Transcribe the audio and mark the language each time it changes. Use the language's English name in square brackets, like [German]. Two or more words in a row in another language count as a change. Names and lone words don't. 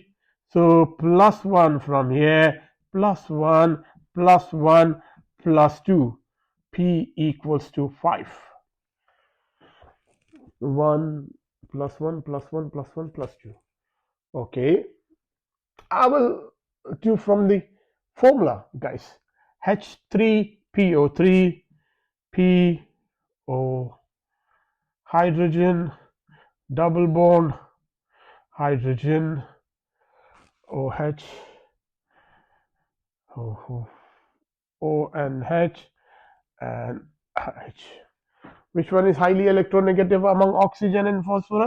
[English] So plus 1 from here, plus 1, plus 1, plus 2. P equals to 5. 1, plus 1, plus 1, plus 1, plus 2. Okay. I will do from the formula, guys. H3PO3, PO hydrogen, double bond, hydrogen, OH, ONH, and H. Which one is highly electronegative among oxygen and phosphorus?